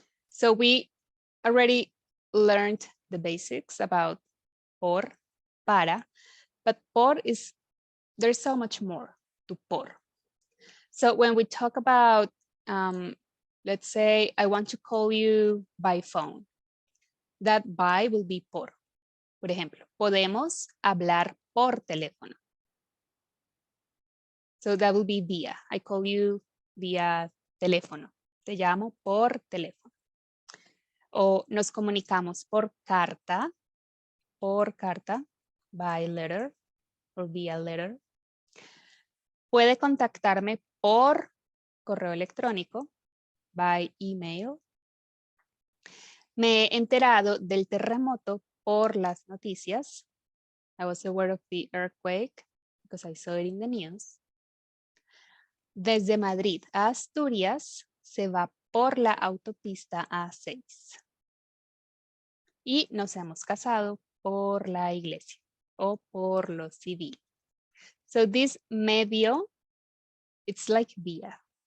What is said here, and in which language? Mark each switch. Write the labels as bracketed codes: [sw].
[en] So we already learned the basics about por, para, but por is, there's so much more to por. So when we talk about, let's say I want to call you by phone, that by will be por. [es] Por ejemplo, podemos hablar por teléfono. [en] So that will be via. I call you via teléfono. [es] Te llamo por teléfono. O nos comunicamos por carta, [en] by letter, or via letter. [es] Puede contactarme por correo electrónico, [en] by email. [es] Me he enterado del terremoto por las noticias. [en] I was aware of the earthquake because I saw it in the news. [es] Desde Madrid a Asturias se va por la autopista A6. Y nos hemos casado por la iglesia o por lo civil. [en] So this medio, it's like vía.